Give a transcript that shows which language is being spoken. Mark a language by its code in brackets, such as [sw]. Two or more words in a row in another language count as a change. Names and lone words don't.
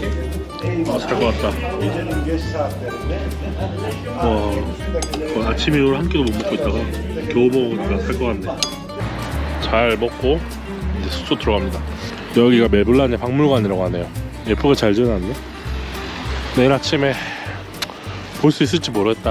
[ko] 살 것 같다. [tr] Gecenin geç saatlerinde [ko] 아침 이후로 한 끼도 못 먹고 있다가 겨우 먹으니까 살 것 같네. 잘 먹고 이제 숙소 들어갑니다. 여기가 메블란의 박물관이라고 하네요. 예쁘게 잘 지어놨네. 내일 아침에 볼 수 있을지 모르겠다.